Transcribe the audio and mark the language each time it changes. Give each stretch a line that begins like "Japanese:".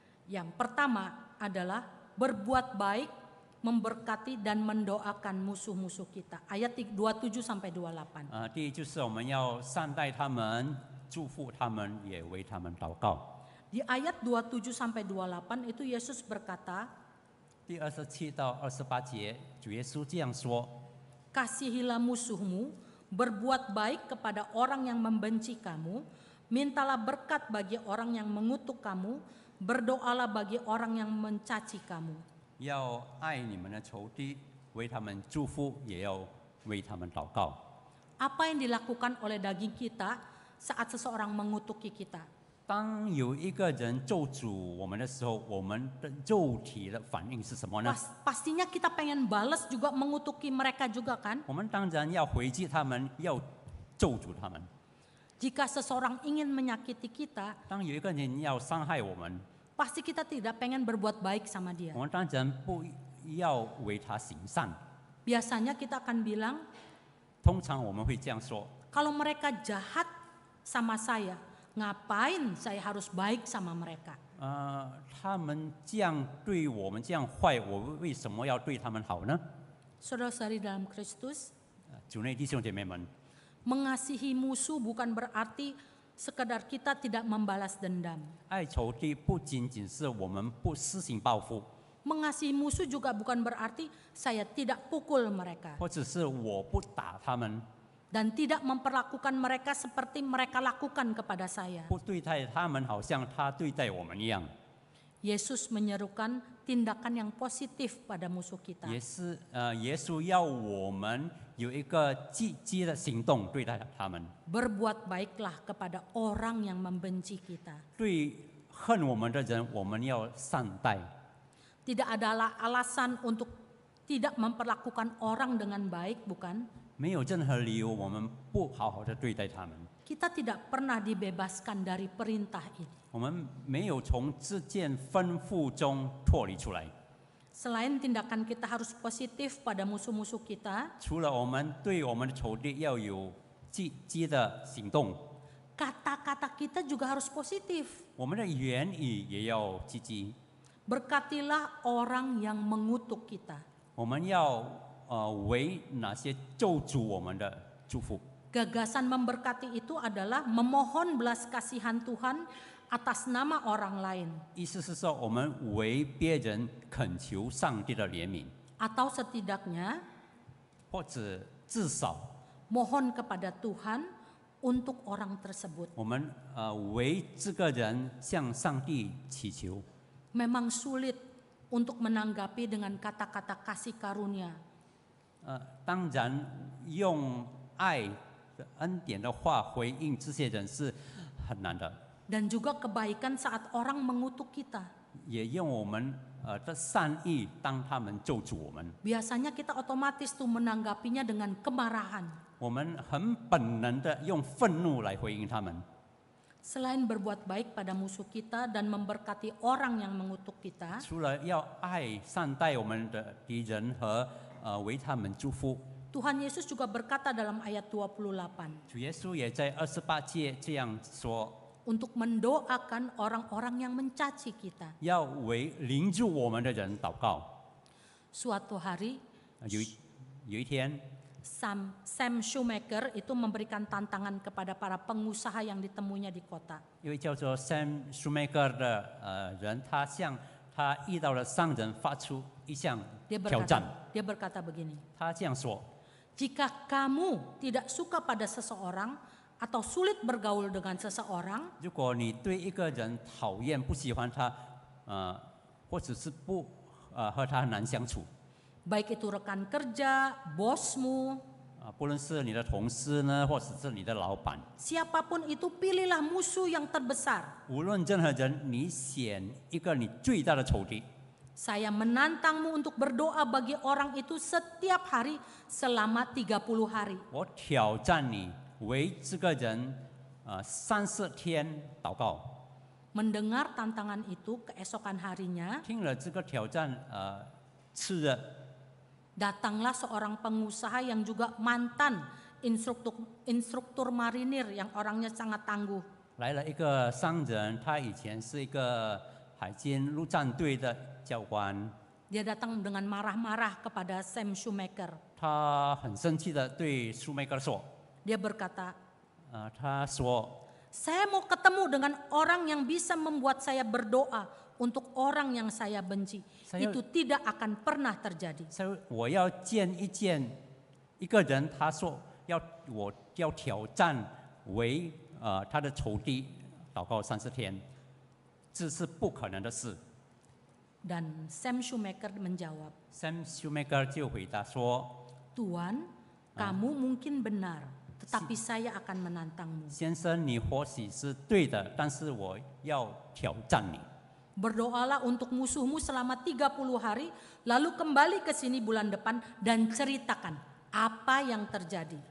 Indonesian: Yang pertama adalah berbuat baik, memberkati dan mendoakan musuh-musuh kita. Ayat 27 sampai 28.
Chinese: 第一就是我们要善待他们，祝福他们，也为他们祷告。
Indonesian: Di ayat 27 sampai 28 itu Yesus berkata,
Chinese: 第27到28节，主耶稣这样说：
Indonesian: kasihilah musuhmu, berbuat baik kepada orang yang membenci kamu, mintalah berkat bagi orang yang mengutuk kamu, berdoalah bagi orang yang mencaci kamu.
Chinese: 要爱你们的仇敌，为他们祝福，也要为他们祷告。
Indonesian: Apa yang dilakukan oleh daging kita saat seseorang mengutuki kita?
Chinese: 当有一个人咒诅我们的时候，我们的肉体的反应是什么呢？
Indonesian: Pastinya kita pengen balas juga mengutuki mereka juga kan?
Chinese: 我们当然要回击他们，要咒诅他们。
Indonesian: Jika seseorang ingin menyakiti kita,
Chinese: 当有一个人要伤害我们，
Indonesian: pasti kita tidak pengen berbuat baik sama dia.
Chinese: 我们当然不要为他行善。
Indonesian: Biasanya kita akan bilang,
Chinese: 通常我们会这样说：
Indonesian: kalau mereka jahat sama saya, ngapain saya harus baik sama mereka?
Chinese: 他们这样对我们这样坏，我为什么要对他们好呢？
Indonesian: Saudara-saudari dalam Kristus,
Chinese: 主内弟兄姐妹们，
Indonesian: mengasihi musuh bukan berarti sekedar kita tidak membalas dendam.
Chinese: 爱仇敌不仅仅是我们不施行报复，
Indonesian: Mengasihi musuh juga bukan berarti saya tidak pukul mereka
Chinese: 或者是我不打他们，
Indonesian: dan tidak memperlakukan mereka seperti mereka lakukan kepada saya.
Chinese: 不对待他们好像他对待我们一样。
Indonesian: Yesus menyerukan tindakan yang positif pada musuh kita.
Chinese: 耶稣要我们有一个积极的行动对待他们，
Indonesian: Berbuat baiklah kepada orang yang membenci kita.
Chinese: 对恨我们的人，我们要善待。
Indonesian: Tidak ada alasan untuk tidak memperlakukan orang dengan baik, bukan?
Chinese: 没有任何理由我们不好好的对待他们。
Indonesian: Kita tidak pernah dibebaskan dari perintah ini.
Chinese: 我们没有从这件吩咐中脱离出来。
Indonesian: Selain tindakan kita harus positif pada musuh-musuh kita,
Chinese: 除了我们对我们的仇敌要有积极的行动，
Indonesian: kata-kata kita juga harus positif.
Chinese: 我们的言语也要积极。
Indonesian: Berkatilah orang yang mengutuk kita.
Chinese: 我们要为那些咒诅我们的祝福。
Indonesian: Gagasan memberkati itu adalah memohon belas kasihan Tuhan atas nama orang lain.
Chinese: 意思是说，我们为别人恳求上帝的怜悯，
Indonesian: Atau setidaknya
Chinese: 或者至少
Indonesian: mohon kepada Tuhan untuk orang tersebut.
Chinese: 我们为这个人向上帝祈求。
Indonesian: Memang sulit untuk menanggapi dengan kata-kata kasih karunia.
Chinese: 当然用爱的恩典的话回应这些人是很难的，
Indonesian: Dan juga kebaikan saat orang mengutuk kita.
Chinese: 也用我们的善意当他们咒诅我们。
Indonesian: Biasanya kita otomatis tuh menanggapinya dengan kemarahan.
Chinese: 我们很本能的用愤怒来回应他们。
Indonesian: Selain berbuat baik pada musuh kita dan memberkati orang yang mengutuk kita,
Chinese: 除了要爱善待我们的敌人和为他们祝福，
Indonesian: Tuhan Yesus juga berkata dalam ayat 28,
Chinese: 主耶稣也在28节这样说：
Indonesian: untuk mendoakan orang-orang yang mencaci kita.
Chinese: 要为邻住我们的人祷告。
Indonesian: Suatu hari,
Chinese: 有一天，
Indonesian: Sam Shoemaker itu memberikan tantangan kepada para pengusaha yang ditemuinya di kota.
Chinese: 一位叫做 Sam Shoemaker 的人，他向他遇到的商人发出一项
Indonesian: Dia
Chinese: 挑战。
Indonesian: berkata begini,
Chinese: 他这样说：
Indonesian: jika kamu tidak suka pada seseorang atau sulit bergaul dengan seseorang,
Chinese: 如果你对一个人讨厌、不喜欢他，或者是不和他很难相处，
Indonesian: baik itu rekan kerja, bosmu,
Chinese: 不论是你的同事呢，或者是你的老板，
Indonesian: siapapun itu pilihlah musuh yang terbesar.
Chinese: 无论任何人，你选一个你最大的仇敌。
Indonesian: Saya menantangmu untuk berdoa bagi orang itu setiap hari selama 30 hari.
Chinese: 我挑战你为这个人30天祷告。
Indonesian: Mendengar tantangan itu keesokan harinya,
Chinese: 听了这个挑战，次日，
Indonesian: datanglah seorang pengusaha yang juga mantan instruktur marinir yang orangnya sangat tangguh.
Chinese: 来了一个商人，他以前是一个海军陆战队的教官，
Indonesian: Dia datang dengan marah-marah kepada Sam Shoemaker.
Chinese: 他很生气的对舒梅格说
Indonesian: Dia berkata,
Chinese: 他说
Indonesian: Saya mau ketemu dengan orang yang bisa membuat saya berdoa untuk orang yang saya benci. Itu tidak akan pernah terjadi.
Chinese: 我要见一见一个人，他说我要挑战为他的仇敌祷告30天，这是不可能的事。
Indonesian: Dan Sam Shoemaker menjawab,
Chinese: Sam Shoemaker 就回答说
Indonesian: Tuan, kamu mungkin benar, tetapi saya akan menantangmu.：“
Chinese: 先生，你或许是对的，但是我要挑战你。
Indonesian: Berdoalah untuk musuhmu selama 30 hari, lalu kembali ke sini bulan depan dan ceritakan apa yang terjadi.